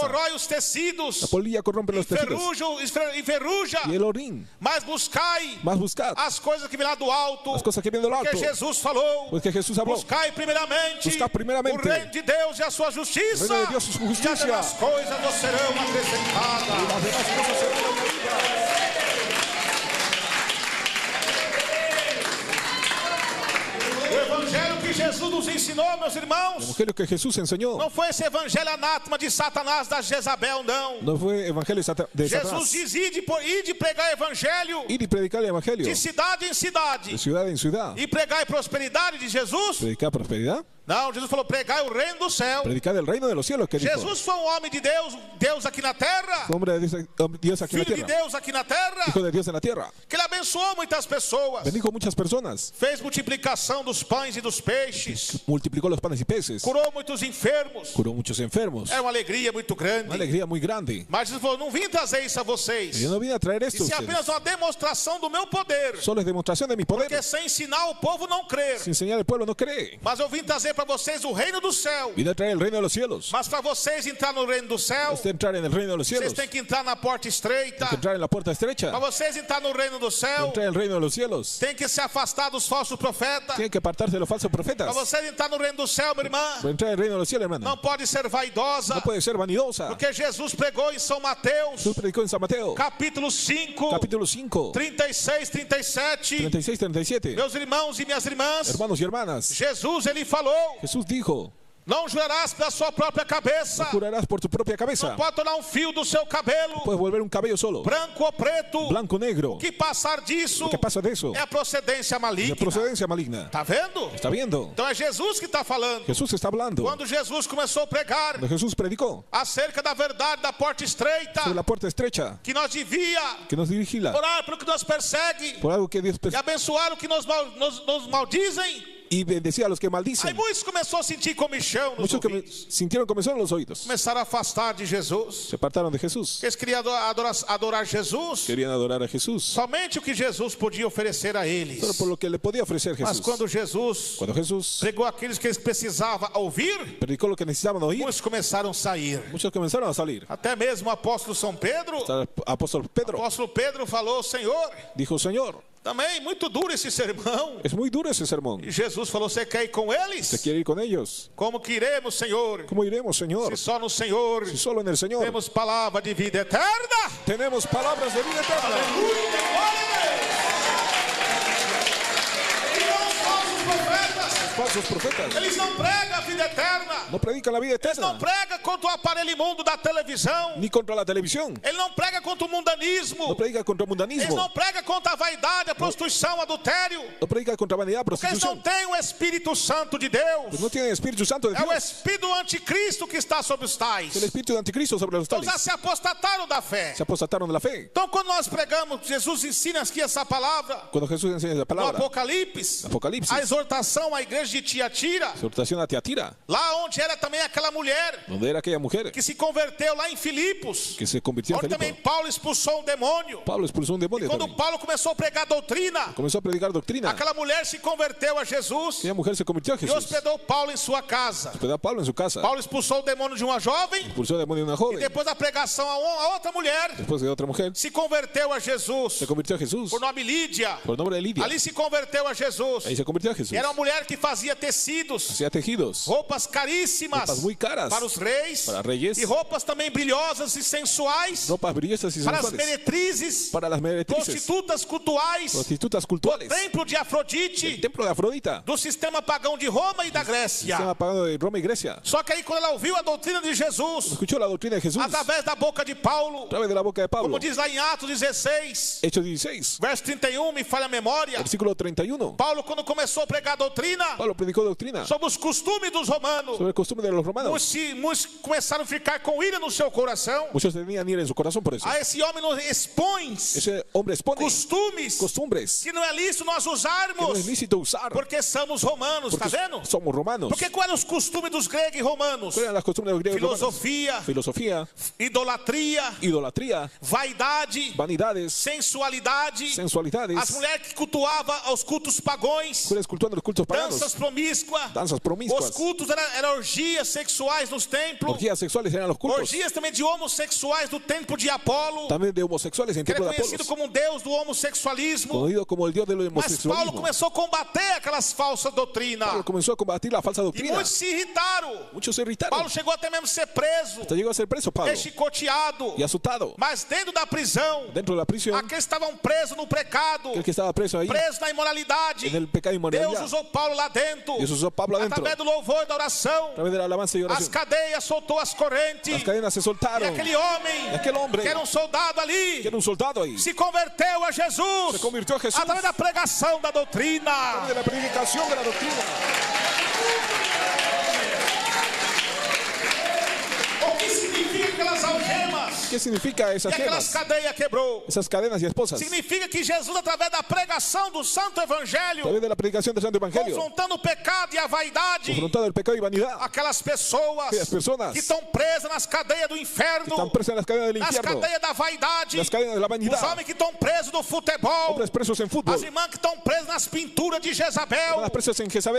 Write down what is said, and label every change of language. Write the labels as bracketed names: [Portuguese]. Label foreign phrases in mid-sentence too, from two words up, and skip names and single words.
[Portuguese] corrói os tecidos, [Spanish] la polilla corrompe los tejidos. [Portuguese] enferruja, [Spanish] Y el orín. [Portuguese] mas buscai [Spanish] Más buscad [Portuguese] as coisas que vêm lá do alto, [Spanish] las cosas que vienen del alto. [Portuguese] porque Jesus falou. [Spanish] Pues que Jesús habló. [Portuguese] Buscai primeiramente [Spanish] Buscar primeiramente [Portuguese] o reino de Deus e a sua justiça, o reino de Deus e sua justiça. e as demais coisas vos serão acrescentadas. [Spanish] Las demás cosas serán añadidas. [Portuguese] O evangelho que Jesus nos ensinou, meus [Spanish] El [Portuguese] irmãos, [Spanish] evangelio que Jesús enseñó [Portuguese] não foi esse evangelho anátema de Satanás, da Jezabel, não. [Spanish] no fue evangelio de Jesus Satanás. [Portuguese] diz: ide pregar evangelho [Spanish] Ir y predicar el evangelio [Portuguese] de cidade em cidade, [Spanish] de ciudad en ciudad. [Portuguese] e pregar a prosperidade de Jesus. [Spanish] Predicar prosperidad. [Portuguese] Não, Jesus falou: pregar o reino do céu. [Spanish] Predicar el reino de los cielos. Que dijo. [Portuguese] Jesus foi um homem de Deus, Deus aqui na terra, [Spanish] Hombre de Dios aquí en la [Portuguese] filho de [Spanish] tierra. [Portuguese] Deus aqui na terra, [Spanish] Hijo de Dios en la tierra. [Portuguese] que ele abençoou muitas pessoas, [Spanish] Bendijo muchas personas. [Portuguese] fez multiplicação dos pães e dos peixes, [Spanish] Multiplicó los panes y peces. [Portuguese] curou muitos enfermos. [Spanish] Curó muchos enfermos. [Portuguese] É uma alegria muito grande. [Spanish] Una alegría muy grande. [Portuguese] Mas Jesus falou: não vim trazer isso a vocês. [Spanish] Yo no vine a traer esto a [Portuguese] Isso é [Spanish] ustedes. [Portuguese] apenas uma demonstração do meu poder. [Spanish] Solo es demostración de mi poder. [Portuguese] Porque sem ensinar o povo não crer. [Spanish] Sin enseñar al pueblo no cree. [Portuguese] Mas eu vim trazer para vocês o reino do céu. [Spanish] Vine a traer el reino de los cielos. [Portuguese] Mas para vocês entrar no reino do céu, [Spanish] Es de entrar en el reino de los cielos. [Portuguese] vocês têm que entrar na porta estreita. [Spanish] Hay que entrar en la puerta estrecha. [Portuguese] Para vocês entrar no reino do céu, [Spanish] Entrar en el reino de los cielos. [Portuguese] tem que se afastar dos falsos profetas. [Spanish] Tienen que apartarse de los falsos profetas. [Portuguese] Para vocês entrar no reino do céu, minha irmã, [Spanish] Para entrar en el reino de los cielos, hermano. [Portuguese] não pode ser vaidosa. [Spanish] No puede ser vanidosa. [Portuguese] Porque Jesus pregou em São Mateus, [Spanish] Jesús predicó en San Mateo, [Portuguese] capítulo 5, [Spanish] capítulo 5, [Portuguese] 36, 37. [Spanish] 36, 37. [Portuguese] Meus irmãos e minhas irmãs, [Spanish] Hermanos y hermanas, [Portuguese] Jesus, ele falou: [Spanish] Jesús dijo, [Portuguese] não jurarás pela sua própria cabeça. [Spanish] jurarás por tu propia cabeza. [Portuguese] Pode tornar um fio do seu cabelo, [Spanish] Puedes volver un cabello solo, [Portuguese] branco ou preto. [Spanish] blanco o negro. [Portuguese] O que passar disso [Spanish] Lo que pasa de eso [Portuguese] é a procedência [Spanish] es [Portuguese] maligna. [Spanish] de procedencia maligna. [Portuguese] Tá vendo? [Spanish] ¿Está viendo? [Portuguese] Então é Jesus que está falando. [Spanish] Jesús está hablando. [Portuguese] Quando Jesus começou a pregar [Spanish] Cuando Jesús predicó [Portuguese] acerca da verdade da porta estreita, [Spanish] sobre la puerta estrecha [Portuguese] que nós devia [Spanish] que nos vigila [Portuguese] orar pelo que nos persegue [Spanish] por algo que Dios [Portuguese] e abençoar o que nos maldizem. [Spanish] y bendecía a los que [Portuguese] Aí [Spanish] maldicen. [Portuguese] muitos começou a sentir comichão nos [Spanish] Muchos que [Portuguese] ouvidos. [Spanish] sintieron comezón en los oídos. [Portuguese] Começaram a afastar de Jesus. [Spanish] Se apartaron de Jesús. [Portuguese] Eles queriam adorar Jesus, [Spanish] Querían adorar a Jesús [Portuguese] somente o que Jesus podia oferecer a eles. [Spanish] solo por lo que le podía ofrecer [Portuguese] Mas [Spanish] Jesús. [Portuguese] quando Jesus [Spanish] Cuando Jesús [Portuguese] pregou aqueles que eles precisavam ouvir, [Spanish] predicó lo que necesitaban oír, [Portuguese] muitos começaram a sair. [Spanish] muchos comenzaron a salir. [Portuguese] Até mesmo o apóstolo São Pedro, [Spanish] Hasta el apóstol [Portuguese] o [Spanish] Pedro [Portuguese] apóstolo Pedro falou: Senhor, [Spanish] dijo, Señor, [Portuguese] também muito duro esse sermão. [Spanish] es muy duro ese sermón. [Portuguese] E Jesus falou: você quer ir com [Spanish] ¿Usted [Portuguese] eles? [Spanish] quiere ir con ellos? [Portuguese] Como que iremos, Senhor? [Spanish] ¿Cómo iremos, Señor? [Portuguese] Se só no Senhor [Spanish] Si solo en el Señor [Portuguese] temos palavra de vida eterna. [Spanish] tenemos palabras de vida eterna. [Portuguese] E não os falsos profetas, [Spanish] Falsos profetas [Portuguese] eles não pregam a vida eterna. [Spanish] no predican la vida [Portuguese] Eles não [Spanish] eterna, [Portuguese] pregam contra o aparelho imundo da televisão. [Spanish] ni contra la televisión. [Portuguese] Ele não prega contra o mundanismo. [Spanish] No predica contra el [Portuguese] Eles não [Spanish] mundanismo. [Portuguese] pregam contra a vaidade, a prostituição, o adultério. [Spanish] No predica contra vanidad, [Portuguese] Porque eles não [Spanish] prostitución. [Portuguese] têm o Espírito Santo de Deus. [Spanish] Pues no tienen el Espíritu Santo de [Portuguese] É o [Spanish] Dios. [Portuguese] Espírito do anticristo que está sobre os tais. [Spanish] Es el Espíritu de Anticristo sobre los [Portuguese] Então [Spanish] tales. [Portuguese] já se apostataram da fé. [Spanish] Se apostataron de la fe. [Portuguese] Então quando nós pregamos, Jesus ensina aqui essa palavra [Spanish] Cuando Jesús enseña la [Portuguese] no [Spanish] palabra, [Portuguese] Apocalipse, [Spanish] Apocalipsis, [Portuguese] a exortação à igreja de Tiatira, [Spanish] exhortación a Tiatira, [Portuguese] lá onde era também aquela mulher [Spanish] donde era aquella mujer [Portuguese] que se converteu lá em Filipos, [Spanish] que se convirtió en [Portuguese] onde também [Spanish] Filipo. [Portuguese] Paulo expulsou um demônio. [Spanish] Pablo expulsó un demonio [Portuguese] Quando [Spanish] también. [Portuguese] Paulo começou a pregar doutrina, [Spanish] Comenzó a predicar doctrina. [Portuguese] aquela mulher se converteu a Jesus [Spanish] Aquella mujer se convirtió a [Portuguese] e [Spanish] Jesús. [Portuguese] hospedou Paulo em sua casa. [Spanish] Hospedó a Pablo en su casa. [Portuguese] Paulo expulsou o demônio de uma jovem [Spanish] Expulsó el demonio de una [Portuguese] e [Spanish] joven. [Portuguese] depois da pregação a outra mulher [Spanish] Después de otra mujer, [Portuguese] se converteu a Jesus. [Spanish] se convirtió a Jesús. [Portuguese] Por nome Lídia. [Spanish] Por nombre de Lidia. [Portuguese] Ali se converteu a Jesus. [Spanish] Ahí se convirtió a Jesús. [Portuguese] Era uma mulher que fazia fazia tecidos, [Spanish] hacía tejidos, [Portuguese] roupas caríssimas [Spanish] ropas muy caras [Portuguese] para os reis, [Spanish] para reyes, [Portuguese] e roupas também brilhosas e sensuais [Spanish] ropas brillosas y [Portuguese] para as [Spanish] sensuales, [Portuguese] meretrizes, [Spanish] para las meretrices, [Portuguese] prostitutas cultuais, [Spanish] prostitutas [Portuguese] do [Spanish] cultuales, [Portuguese] templo de [Spanish] el [Portuguese] Afrodite, [Spanish] templo de Afrodita, [Portuguese] do sistema pagão de Roma e da Grécia. [Spanish] sistema pagano de Roma y Grecia. [Portuguese] Só que aí quando ela ouviu a doutrina de Jesus, [Spanish] Escuchó la doctrina de Jesús a [Portuguese] através da boca de Paulo, [Spanish] través de la boca de Pablo. [Portuguese] como diz lá em Atos 16, [Spanish] Hechos 16, [Portuguese] verso 31, me falha a memória, [Spanish] versículo 31. [Portuguese] Paulo, quando começou a pregar a doutrina [Spanish] Pablo predicó doctrina [Portuguese] sobre os costumes dos romanos, [Spanish] sobre el costumbre de los romanos. [Portuguese] muitos começaram a ficar com ira no seu coração. [Spanish] Muchos tenían ira en su corazón por eso. [Portuguese] A esse homem nos expõe [Spanish] Ese hombre expone costumbres [Portuguese] que não é lícito nós [Spanish] que no [Portuguese] usarmos, [Spanish] es lícito usar [Portuguese] porque somos romanos, tá [Spanish] porque [Portuguese] vendo? [Spanish] somos romanos. [Portuguese] Porque quais eram os costumes dos gregos e romanos? [Spanish] ¿Cuáles eran las costumbres de los griegos y romanos? [Portuguese] Filosofia, [Spanish] Filosofía, [Portuguese] idolatria, [Spanish] idolatría, [Portuguese] vaidade, [Spanish] vanidades, [Portuguese] sensualidade, [Spanish] sensualidades, [Portuguese] as mulheres que cultuavam aos cultos pagões, [Spanish] mujeres cultuando los cultos paganos, [Portuguese] danças promíscuas, [Spanish] danzas [Portuguese] os [Spanish] promiscuas, [Portuguese] cultos eram orgias sexuais nos templos, [Spanish] orgías sexuales eran los cultos, [Portuguese] orgias também de homossexuais do templo de Apolo, [Spanish] también de homosexuales en [Portuguese] que era [Spanish] templo de [Portuguese] conhecido [Spanish] Apolos, [Portuguese] como um deus do homossexualismo. [Spanish] conocido como el dios del [Portuguese] Mas Paulo [Spanish] homosexualismo. [Portuguese] começou a combater aquelas falsas doutrinas. [Spanish] Pablo comenzó a combatir la falsa [Portuguese] E [Spanish] doctrina. [Portuguese] muitos se irritaram. [Spanish] Muchos se irritaron. [Portuguese] Paulo chegou até mesmo a ser preso, [Spanish] Hasta llegó a ser preso Pablo [Portuguese] chicoteado. [Spanish] y azotado. [Portuguese] Mas dentro da prisão, [Spanish] Dentro de la prisión, [Portuguese] aqueles estavam presos no pecado, [Spanish] aquel que estaba preso ahí, [Portuguese] presos na imoralidade. [Spanish] en el pecado y [Portuguese] Deus [Spanish] inmoralidad, [Portuguese] usou Paulo lá dentro. [Spanish] Dios usó a Pablo adentro, [Portuguese] Através do louvor e da oração, [Spanish] a través de la alabanza y [Portuguese] as [Spanish] oración. [Portuguese] cadeias soltou as correntes. [Spanish] Las cadenas se [Portuguese] E [Spanish] soltaron. [Portuguese] aquele homem, [Spanish] Y aquel hombre, [Portuguese] que era um soldado ali, [Spanish] que era un soldado ahí, [Portuguese] se converteu a Jesus. [Spanish] se convirtió a Jesús [Portuguese] Através da pregação da doutrina. [Spanish] de la predicación de la doctrina. [Portuguese] O que significa aquelas algemas? [Spanish] ¿Qué significa [Portuguese] E [Spanish] esas [Portuguese] aquelas [Spanish] gemas? [Portuguese] cadeias quebrou. [Spanish] Esas cadenas y esposas. [Portuguese] Significa que Jesus, através da pregação do Santo [Spanish] A [Portuguese] Evangelho, [Spanish] través de la predicación del Santo Evangelio, [Portuguese] confrontando o pecado e a vaidade, [Spanish] confrontado el pecado y vanidad, [Portuguese] aquelas pessoas [Spanish] aquellas personas [Portuguese] que estão presas nas cadeias do inferno, [Spanish] están presas en las cadenas del [Portuguese] nas [Spanish] infierno, [Portuguese] cadeias da vaidade, [Spanish] las cadenas de la [Portuguese] os [Spanish] vanidad, [Portuguese] homens que estão presos no futebol, [Spanish] hombres presos en [Portuguese] as [Spanish] fútbol, [Portuguese] irmãs que estão presas nas pinturas de Jezabel, [Spanish] las presas en Jezabel,